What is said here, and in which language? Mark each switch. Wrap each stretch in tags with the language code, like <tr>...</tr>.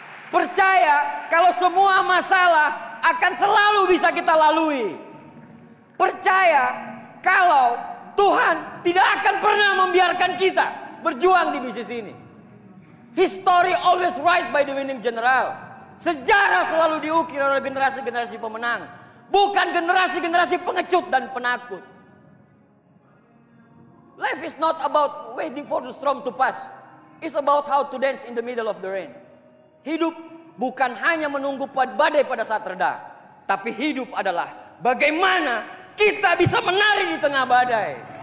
<id>Percaya kalau semua masalah akan selalu bisa kita lalui. Percaya kalau Tuhan tidak akan pernah membiarkan kita berjuang di bisnis ini.</id> <en>History always right by the winning general.</en> <id>Sejarah selalu diukir oleh generasi-generasi pemenang. Bukan generasi-generasi pengecut dan penakut.</id> <en>Life is not about waiting for the storm to pass. It's about how to dance in the middle of the rain.</en> <id>Hidup bukan hanya menunggu badai pada saat reda. Tapi hidup adalah bagaimana kita bisa menari di tengah badai.</id>